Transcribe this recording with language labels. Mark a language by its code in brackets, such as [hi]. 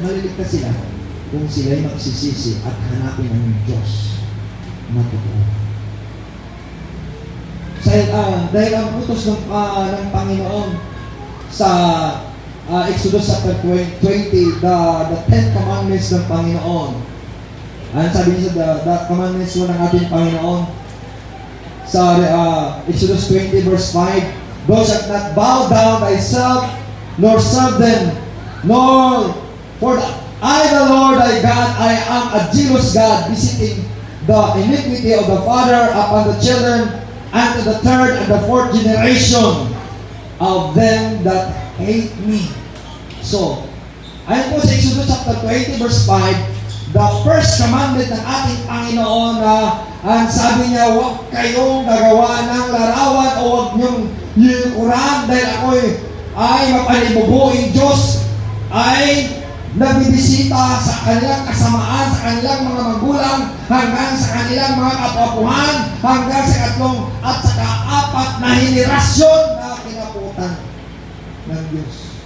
[tl] Maliligtas sila kung sila'y magsisisi at hanapin ang Diyos na totoo. Dahil ang utos ng Panginoon sa Exodus chapter 20, the 10 commandments ng Panginoon. Ano sabi niya sa the commandments ng ating Panginoon? [en] Sa Exodus 20 verse 5, thou shalt not bow down thyself, nor serve them, nor for I, the Lord thy God, I am a jealous God, visiting the iniquity of the father upon the children, and to the third and the fourth generation of them that hate me. [tl] So, ayon po sa Exodus chapter 20 verse 5, the first commandment ng ating Panginoon na ang sabi niya, huwag kayong gagawa ng larawan o huwag niyong yunikuran dahil ako'y mapanibubuing Diyos, ay nagbibisita sa kanilang kasamaan, sa kanilang mga magulang, hanggang sa kanilang mga kapapuhan, hanggang sa katlong at sa kaapat na henerasyon na kinaputan ng Diyos.